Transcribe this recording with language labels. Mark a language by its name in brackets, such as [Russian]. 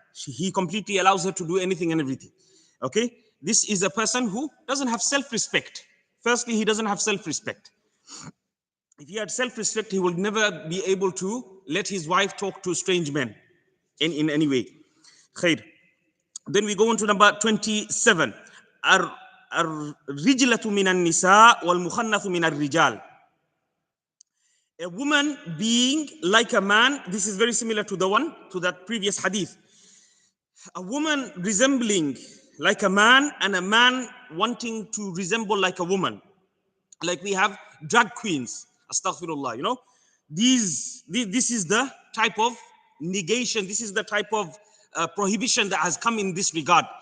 [English] He completely allows her to do anything and everything. Okay, this is a person who doesn't have self-respect. Firstly, he doesn't have self-respect. If he had self-respect, he would never be able to let his wife talk to strange men in any way. Khair. Then we go on to number 27. [Arabic] الرجلة من النساء والمخنث من الرجال. [English] A woman being like a man, this is very similar to that previous hadith. A woman resembling like a man and a man wanting to resemble like a woman. Like we have drag queens, astaghfirullah, you know. This is the type of negation, this is the type of prohibition that has come in this regard.